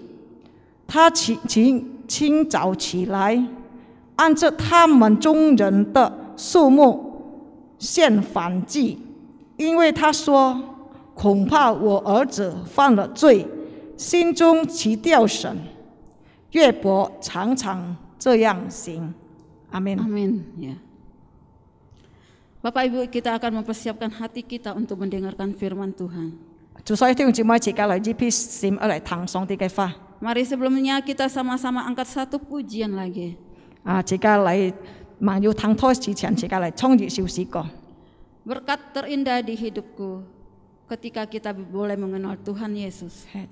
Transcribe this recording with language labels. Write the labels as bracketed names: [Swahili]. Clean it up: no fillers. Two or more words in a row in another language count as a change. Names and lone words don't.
[Chinese] 他清早起來，按着他們中人的數目獻燔祭，因為他說：恐怕我兒子犯了罪，心中棄掉神。約伯常常這樣行。Amin. [Indonesian] Amin. Ya. Bapak Ibu, kita akan mempersiapkan hati kita untuk mendengarkan firman Tuhan. Mari sebelumnya kita sama-sama angkat satu pujian lagi. Berkat terindah di hidupku ketika kita boleh mengenal Tuhan Yesus.